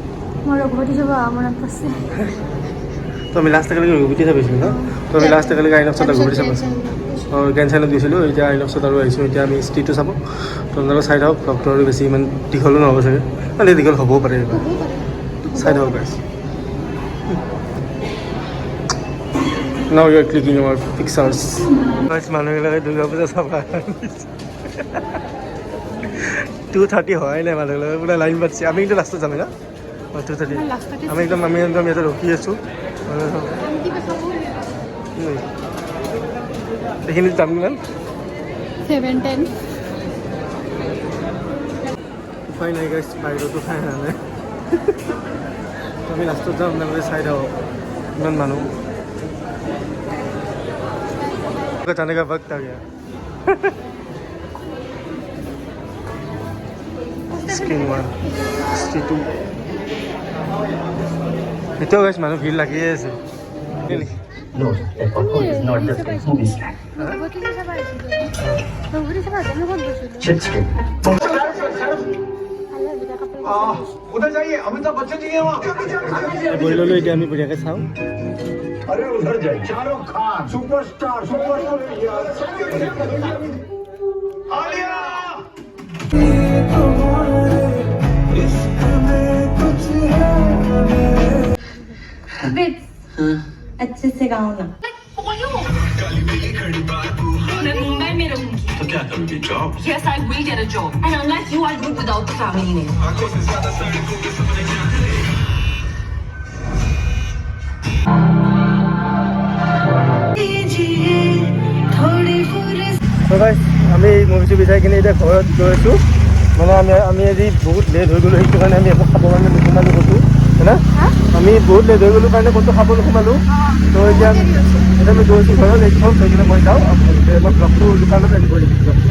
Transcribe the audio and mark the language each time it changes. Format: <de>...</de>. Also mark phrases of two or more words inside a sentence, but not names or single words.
<as>মোৰ ৰঘুপতি চাব মনত পৰিছে তো আমি লাষ্ট একেলগে ৰঘুপতি চাইছিলোঁ ন তো আমি লাষ্ট একেলগে আইনক্সত ৰঘুপতি চাব গ্ৰেণ্ড চাইনত গৈছিলোঁ এতিয়া আইনক্সত আৰু আহিছোঁ এতিয়া আমি ষ্ট্ৰীটটো চাব তো আপোনালোকে চাই থাকক ব্লগটো আৰু বেছি ইমান দীঘলো নহ'ব চাগে মানে দীঘল হ'বও পাৰে চাই থাকক গাইছ</as> <en>Now you are clicking our pictures.</en> <as>মানুহবিলাকে দুৰ্গা পূজা চাব 2:30 হয় নাই মানুহবিলাকে পুৰা লাইন পাতিছে আমি কিন্তু লাষ্টত যাম না 2:30 আমি একদম ইয়াতে ৰখি আছোঁ এইখিনি যাম কিমান 7:10 উপায় নাই গাইছ বাহিৰতো খাই নাই আমি লাষ্টত যাম আপোনালোকে চাই থাকক ইমান মানুহ</as> <hi>जाने का वक्त आ गया स्क्रीन 1 स्क्रीन 2</hi> <as>এটো গাইছ মানুহ ভিৰ লাগি আছে</as> <en>No, alcohol is not just a movie snack. Chips too.</en> <hi>उधर जाइए अमिताभ बच्चन जी हैं वहाँ</hi> <as>বহি ল'লোঁ এতিয়া আমি বঢ়িয়াকৈ চাওঁ</as> <hi>अरे उधर जाइए शाहरुख खान सुपरस्टार आलिया अच्छे से गाओ ना मैं मुंबई में रहूंगी तो क्या करोगे जॉब</hi> <en>Yes, I will get a job. And unless you are good without the family name.</en> <as>তো গাইছ আমি মুভিটো বিচাৰি কিনে এতিয়া ঘৰত গৈ আছোঁ মানে আমি আজি বহুত লেট হৈ গ'লোঁ সেইটো কাৰণে আমি একো খাবৰ কাৰণে নোসোমালোঁ ক'তো হয় না আমি বহুত লেট হৈ গ'লোঁ কাৰণে ক'তো খাব নোসোমালোঁ তো এতিয়া আমি গৈছোঁ ঘৰত এইখন থৈ কিনে মই যাওঁ মই ব্লগটো দোকানত আনিব লাগিব</as>